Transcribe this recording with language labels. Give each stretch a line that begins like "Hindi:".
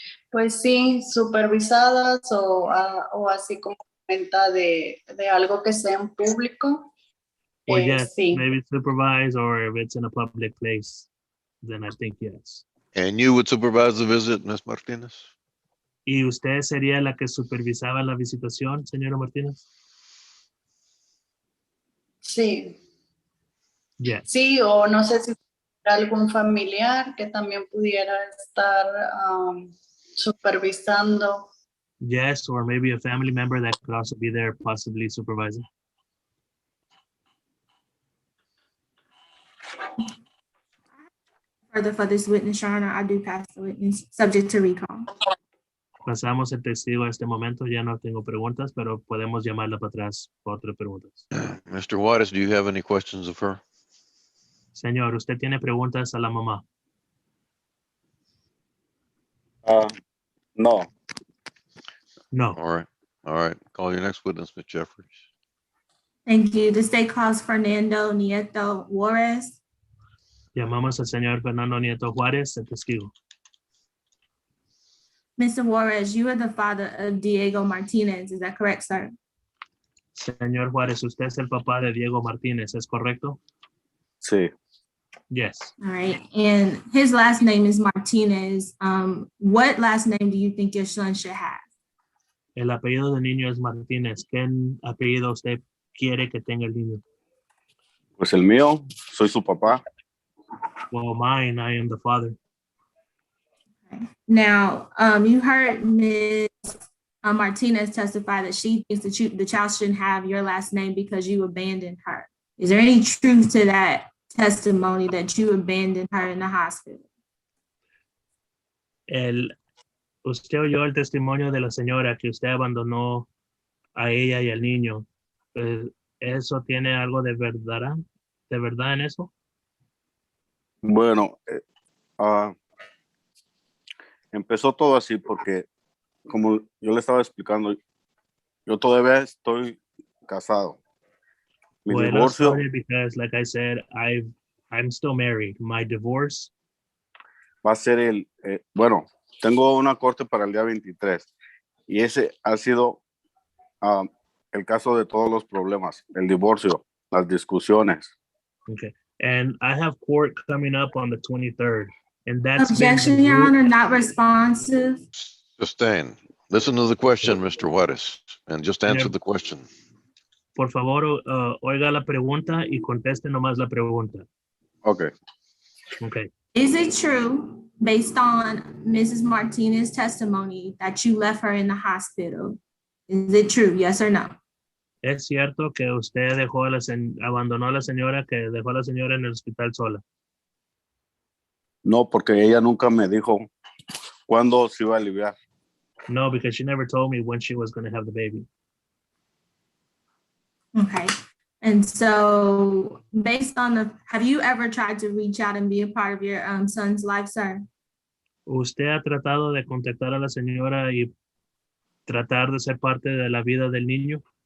Spanish: Pues sí, supervisadas o así como venta de algo que sea en público.
English: Well, yes,
Spanish: Sí.
English: maybe supervised, or if it's in a public place, then I think yes. And you would supervise the visit, Ms. Martinez?
Spanish: ¿Y usted sería la que supervisaba la visitación, señora Martínez? Sí.
English: Yes.
Spanish: Sí, o no sé si algún familiar que también pudiera estar supervisando.
English: Yes, or maybe a family member that could also be there, possibly supervising. Further for this witness, Your Honor, I do pass the witness, subject to recall.
Spanish: Pasamos el testigo a este momento. Ya no tengo preguntas, pero podemos llamarla para atrás por otras preguntas.
English: Mr. Juarez, do you have any questions of her?
Spanish: Señor, ¿usted tiene preguntas a la mamá? No.
English: No. All right. Call your next witness, Ms. Jeffries. Thank you. The state calls Fernando Nieto Juarez.
Spanish: Llamamos al señor Fernando Nieto Juárez, el testigo.
English: Mr. Juarez, you are the father of Diego Martinez. Is that correct, sir?
Spanish: Señor Juárez, usted es el papá de Diego Martínez, ¿es correcto? Sí.
English: Yes. All right. And his last name is Martinez. What last name do you think your son should have?
Spanish: El apellido del niño es Martínez. ¿Qué apellido usted quiere que tenga el niño? Pues el mío, soy su papá.
English: Well, mine, I am the father. Now, you heard Ms. Martinez testify that she thinks that the child shouldn't have your last name because you abandoned her. Is there any truth to that testimony that you abandoned her in the hospital?
Spanish: Usted oyó el testimonio de la señora que usted abandonó a ella y al niño. ¿Eso tiene algo de verdad en eso? Bueno, empezó todo así porque, como yo le estaba explicando, yo todavía estoy casado. Mi divorcio.
English: Started because, like I said, I'm still married. My divorce
Spanish: Va a ser bueno, tengo una corte para el día 23 y ese ha sido el caso de todos los problemas, el divorcio, las discusiones.
English: Okay. And I have court coming up on the 23rd. And that's Objection, Your Honor, not responsive. Sustain. Listen to the question, Mr. Juarez, and just answer the question.
Spanish: Por favor, oiga la pregunta y conteste nomás la pregunta.
English: Okay. Okay. Is it true, based on Mrs. Martinez's testimony, that you left her in the hospital? Is it true, yes or no?
Spanish: ¿Es cierto que usted abandonó a la señora, que dejó a la señora en el hospital sola? No, porque ella nunca me dijo cuándo se iba a aliviar.
English: No, because she never told me when she was going to have the baby. Okay. And so based on have you ever tried to reach out and be a part of your son's life, sir?
Spanish: ¿Usted ha tratado de contactar a la señora y tratar de ser parte de la vida del niño?